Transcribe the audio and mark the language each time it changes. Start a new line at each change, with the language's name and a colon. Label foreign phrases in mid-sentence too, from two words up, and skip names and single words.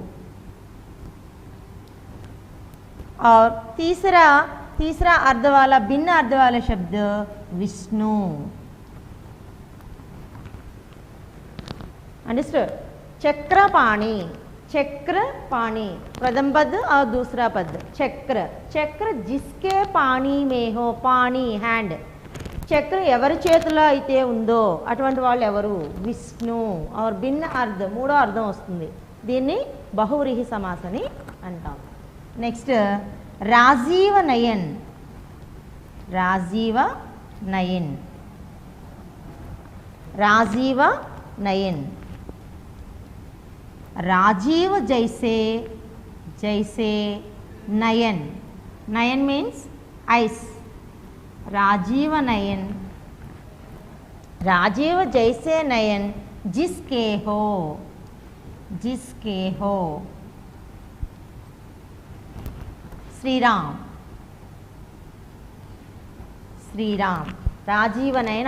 Hindi: और तीसरा अर्ध वाला, भिन्न अर्ध वाला शब्द विष्णु।
English: अंडरस्टूड?
Hindi: चक्र पानी, चक्र पानी, प्रथम पद और दूसरा पद चक्र, चक्र जिसके पानी में हो, पानी हैंड,
Telugu: చక్ర ఎవరి చేతిలో అయితే ఉందో అటువంటి వాళ్ళు ఎవరు? విష్ణు. और భిన్న అర్థ, మూడో అర్థం వస్తుంది. దీన్ని బహువ్రీహి సమాసం అని అంటాం.
Hindi: नेक्स्ट राजीव नयन, राजीव नयन, राजीव नयन, राजीव जैसे, जैसे नयन, नयन
English: means eyes,
Hindi: राजीव नयन, राजीव जैसे नयन जिसके हो, जिसके हो। श्री राम, श्री राम, राजीव नयन।